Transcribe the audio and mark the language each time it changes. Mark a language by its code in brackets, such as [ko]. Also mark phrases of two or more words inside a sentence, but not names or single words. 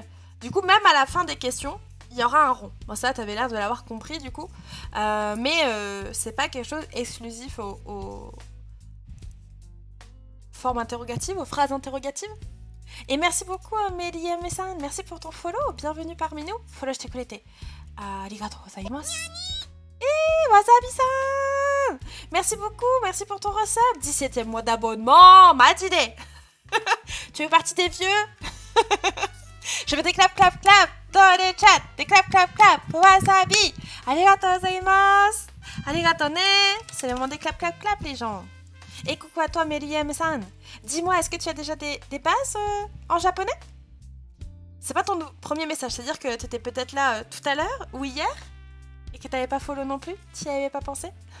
[fr] Du coup, même à la fin des questions, il y aura un rond. Bon, ça, tu avais l'air de l'avoir compris, du coup. Mais c'est pas quelque chose exclusif aux formes interrogatives, aux phrases interrogatives. Et merci beaucoup, Meli Ame-san. Merci pour ton follow. Bienvenue parmi nous. Follow, je t'ai connecté. [ja] ありがとうございます. Et Wasabi-san. [fr] Merci beaucoup. Merci pour ton resub. 17e mois d'abonnement. Matide. Tu fais partie des vieux. Je fais des clap, clap, clap dans le chat. Des clap, clap, clap. Wasabi. [ja] ありがとうございます. ありがとうね. [fr] C'est le moment des clap, clap, clap, les gens. Et coucou à toi, Meli-san. Dis-moi, est-ce que tu as déjà des bases en japonais? C'est pas ton premier message, c'est-à-dire que tu étais peut-être là tout à l'heure ou hier et que t'avais pas follow non plus? Tu y avais pas pensé?